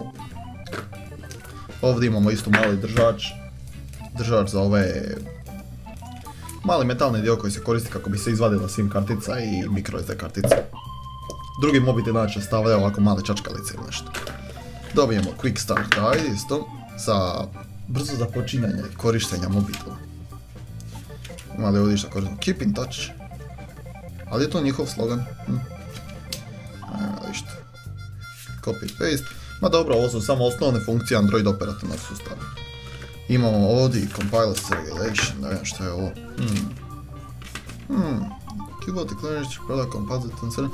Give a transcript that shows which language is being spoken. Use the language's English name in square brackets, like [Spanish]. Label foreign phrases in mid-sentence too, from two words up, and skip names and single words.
[Croatian] Ovdje imamo isto mali držač za ove mali metalni dio koji se koristi kako bi se izvadila SIM kartica i microSD kartica. Drugi mobitel inače stavljaju ovako male čačkalice ili nešto. Dobijemo [English] Quick Start Guide [Croatian] isto za brzo započinjanje korištenja mobitela. Ima li ovdje što koristimo? [English] Keep in touch. [Croatian] Ali je to njihov slogan. Išto. [English] Copy paste. [Croatian] Ma dobro, ovo su samo osnovne funkcije Android operativnog sustava. Imamo ovdje [English] Compiler Regulation, [Croatian] da vidim što je ovo. [English] Cubot Technology Product Composite.